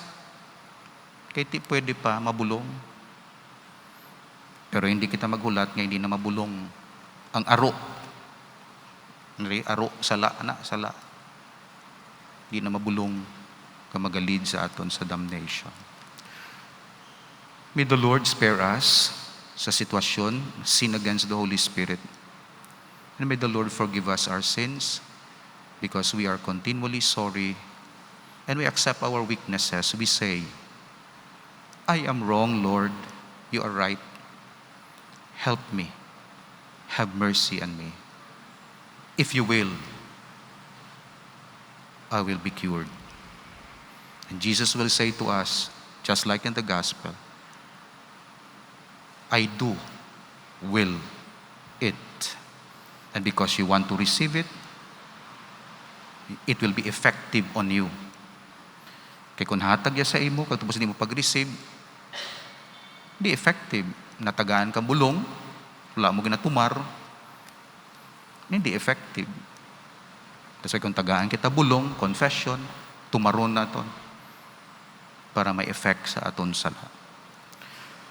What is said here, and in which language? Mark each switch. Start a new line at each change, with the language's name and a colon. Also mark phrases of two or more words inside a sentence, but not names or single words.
Hiligaynon: Kaya di pwede pa mabulong. Pero hindi kita maghulat nga hindi na mabulong. Ang aro. Aro, sala. Hindi na mabulong ka magalid sa aton sa damnation.
English: May the Lord spare us
Hiligaynon: sa sitwasyon,
English: sin against the Holy Spirit. And may the Lord forgive us our sins because we are continually sorry and we accept our weaknesses. We say, I am wrong, Lord. You are right. Help me. Have mercy on me. If you will, I will be cured. And Jesus will say to us, just like in the gospel, I do will it. And because you want to receive it, it will be effective on you.
Hiligaynon: Kaya kung hatag ya sa imo, kung tapos hindi mo pag-receive, hindi effective. Natagaan kang bulong, wala mo ginatumar, hindi effective. Kasi kung tagaan kita bulong, confession, tumaron naton para may effect sa aton sala.